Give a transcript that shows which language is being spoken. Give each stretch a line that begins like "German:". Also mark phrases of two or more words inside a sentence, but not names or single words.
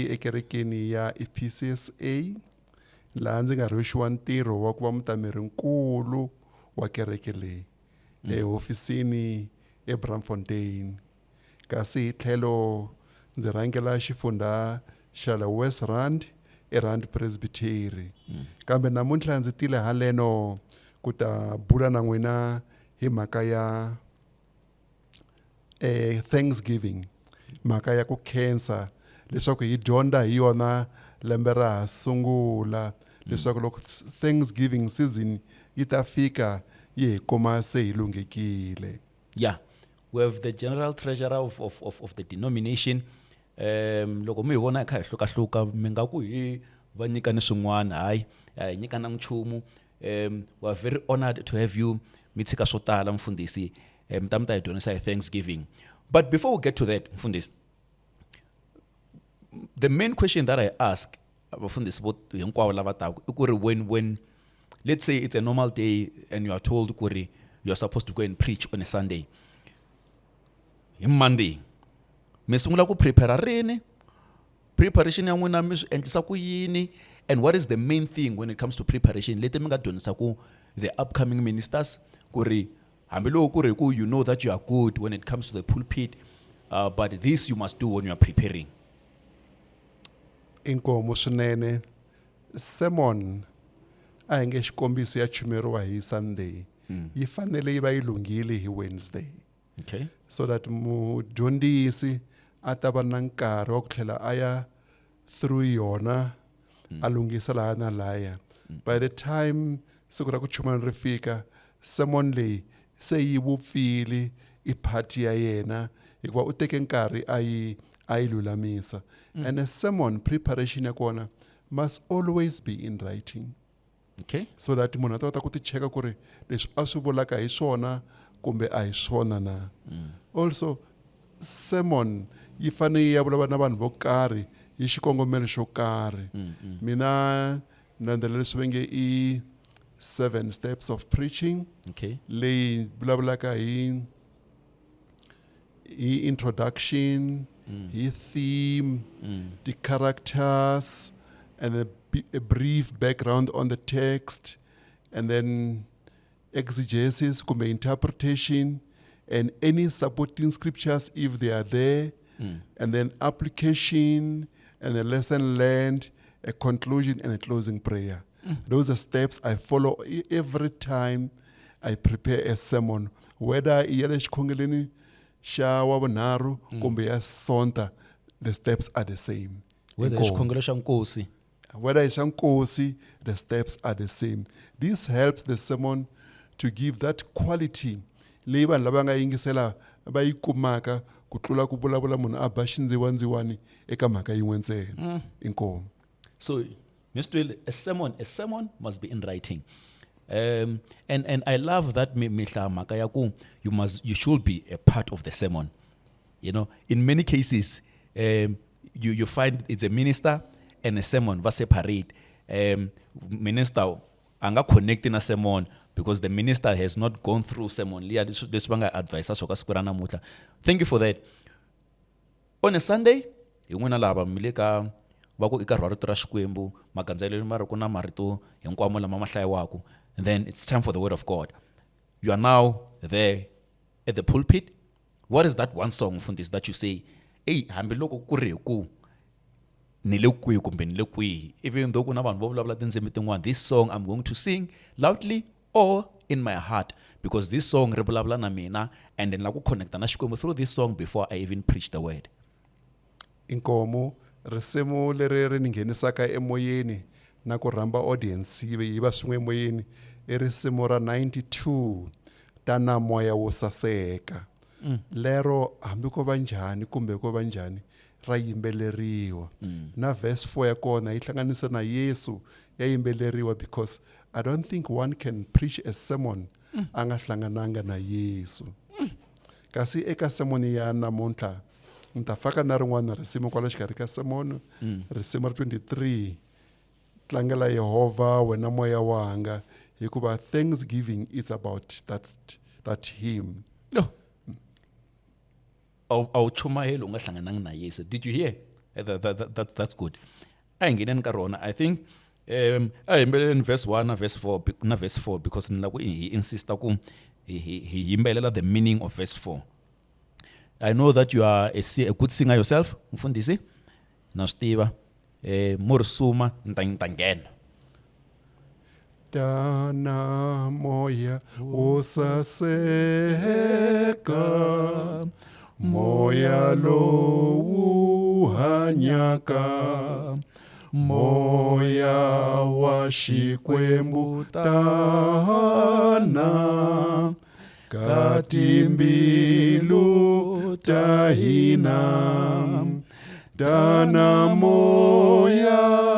Tsonga: ekerekeni ya EPCSA laha ndzi nga rhwexiwa ntirho wa ku va mutamerenkulu wa kereke leyi ehofisini eBramfontein kasi hi tlhelo ndzi rhangela xifundza xa le West Rand eRand Presbytery kambe namuntlha ndzi tile haleno ku ta bula na n'wina hi mhaka ya Thanksgiving mhaka ya ku khensa leswaku hi dyondza hi yona lembe ra ha sungula leswaku loko Thanksgiving season yi ta fika yi hi kuma se hi lunghekile.
English: Yeah, we have the general treasurer of the denomination.
Tsonga: Loko mi hi vona kha hi hluka mi nga ku hi va nyikani swin'wana hayi hi nyikana nchumu.
English: We are very honored to have you
Tsonga: mi tshika swo tala mfundhisi mi ta hi dyondzisa hi Thanksgiving.
English: But before we get to that mfundhisi, the main question that I ask when let's say it's a normal day and you are told you are supposed to go and preach on a Sunday, in Monday
Tsonga: misungula ku prepare rini preparation ya n'wina mi swi endlisa ku yini,
English: and what is the main thing when it comes to preparation
Tsonga: leti mi nga dyondzisa ku
English: the upcoming ministers
Tsonga: hambiloko ku
English: you know that you are good when it comes to the pulpit, but this you must do when you are preparing.
Tsonga: Inkomo swinene sermon a hi nge xikombiso ya chumeriwa hi Sunday yi fanele yi va yi lunghile hi Wednesday, okay,
English: so that
Tsonga: mudyondzisi a ta va na nkarhi wa ku tlhela a ya through yona a lunghisa laha na laya.
English: By the time
Tsonga: siku ra ku chumana ri fika sermon leyi se yi vupfile i party ya yena hikuva u teke nkarhi a yi lulamisa.
English: And a sermon preparation
Tsonga: ya kona
English: must always be in writing, okay,
Tsonga: so that munhu a ta kota ku ti cheka ku ri leswi a swi vulaka hi swona kumbe a hi swona na. Also sermon yi fanele yi ya vulavula na vanhu vo karhi hi xikongomelo xo karhi. Mina nandzela leswi va nge i
English: 7 steps of preaching,
Tsonga: okay, leyi vulavulaka hi
English: introduction, hi theme, the characters, and a brief background on the text, and then exegesis, kumbe interpretation, and any supporting scriptures if they are there, and then application, and a lesson learned, a conclusion, and a closing prayer. Those are steps I follow every time I prepare a sermon, whether
Tsonga: yale xikhongeleni xa wavunharhu kumbe ya sonta,
English: the steps are the same.
Tsonga: whether xikhongelo xa nkosi,
English: Whether it's nkosi, the steps are the same. This helps the sermon to give that quality
Tsonga: leyi vanhu lava nga yingisela va yi kumaka ku tlula ku vulavula munhu a ba xindziwandziwani eka mhaka yin'we ntsena. Inkomo.
English: so Mr. a sermon must be in writing. And I love that
Tsonga: mihla mhaka ya ku
English: you should be a part of the sermon. You know, in many cases you find it's a minister and a sermon va separate.
Tsonga: minister anga connect na sermon
English: because the minister has not gone through
Tsonga: sermon liya leswi va nga advise swo ka siku ra namuntlha.
English: Thank you for that. On a Sunday
Tsonga: hi n'wina lava mi le ka va ku eka rito ra Xikwembu magandzelelo ma ri ku na marito hinkwamo lama ma hlayiwaka,
English: and then it's time for the word of God. You are now there at the pulpit. What is that one song, Mfundisi, that you say,
Tsonga: hey, hambiloko ku ri ku ni le kwihi kumbe ni le kwihi,
English: even though
Tsonga: kuna vanhu vo vulavula tindzimi tin'wana,
English: this song I'm going to sing loudly or in my heart, because this song
Tsonga: ri vulavula na mina,
English: and then
Tsonga: la ku connecta na Xikwembu
English: through this song before I even preach the word.
Tsonga: Inkomo risimu leri ri ni nghenisaka emoyeni na ku rhamba audience yi va swin'we emoyeni i risimu ra 92 tana moya wo saseka. Lero hambi ko va njhani kumbe ko va njhani ra yimbeleriwa. Na verse 4 ya kona yi hlanganisa na Yesu ya yimbeleriwa,
English: because I don't think one can preach a sermon
Tsonga: anga hlangananga na Yesu. Kasi eka sermon ya namuntlha ni ta faka na rin'wana risimu kwala xikarhi ka sermon, risimu ra 23, tlangela Yehova wena moya wanga, hikuva
English: thanksgiving is about that hymn. No.
Tsonga: Awu chumahelo unga hlangananga na Yesu.
English: Did you hear? That's good.
Tsonga: Ayingeneni ka rona.
English: I think
Tsonga: ayimbeleleni verse 1 na verse 4 because nila ku he insista ku he yimbelela
English: the meaning of verse 4. I know that you are a good singer yourself, Mfundisi. Na stiva morsuma ntangena.
Tsonga: Tana moya usaseka, moya lowu hanyaka, moya wa Xikwembu tana katimbilu tahina, tana moya